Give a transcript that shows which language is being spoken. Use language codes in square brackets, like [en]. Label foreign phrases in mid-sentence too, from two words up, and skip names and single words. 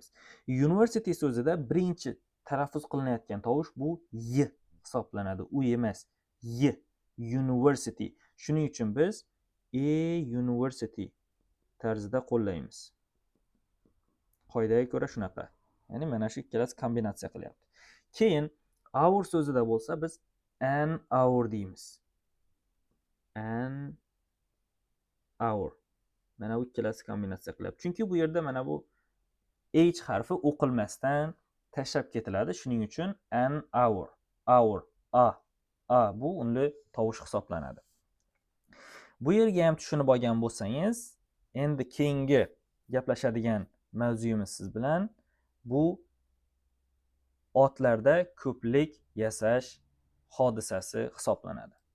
[uz] University so'zida birinchi talaffuz qilinayotgan tovush bu y hisoblanadi. U emas, y. University. Shuning uchun biz [en] a university [uz] tarzida qo'llaymiz. Qoidaga ko'ra shunaqa. Ya'ni mana shu ikkalasi kombinatsiya qilyapti. Keyin our so'zida bo'lsa biz [en] an hour [uz] deymiz. [en] An hour. [uz] Mana bu ikkalasi kombinatsiya qilyapti. Chunki bu yerda mana bu h harfi o'qilmasdan tashlab ketiladi. Shuning uchun [en] an hour, [uz] hour, a bu unli tovush hisoblanadi. Bu yerga ham tushunib olgan bo'lsangiz, endi keyingi gaplashadigan mavzuyimiz siz bilan bu otlarda ko'plik yasash hodisasi hisoblanadi.